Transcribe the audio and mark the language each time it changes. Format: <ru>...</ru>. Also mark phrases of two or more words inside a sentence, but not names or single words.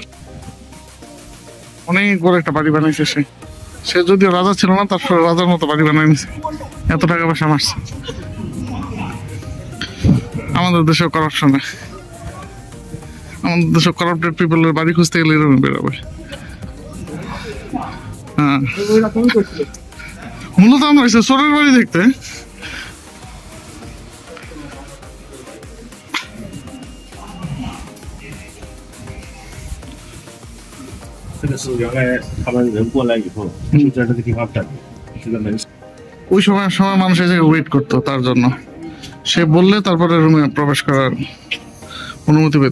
<bn>অনেক বড় একটা বাড়ি বানাইছে সে যদিও রাজা ছিল না, তারপর রাজার মতো বাড়ি বানাই নিছে, এত টাকা পয়সা মারছে। আমাদের দেশেও করাপশন, আমাদের দেশে</bn> <en>corrupted people's</en> <bn>বাড়ি খুঁজতে গেলে এরকম বেরোবে। হ্যাঁ, মূলত আমরা এসে চোরের বাড়ি দেখতে।</bn> <zh>这个是原来他们人过来以后就在这个地方等，这个门。</zh> <bn>ওই সময় মানুষ এই জায়গায় ওয়েট করতো তার জন্য, সে বললে তারপরে রুমে প্রবেশ করার অনুমতি পেত।</bn>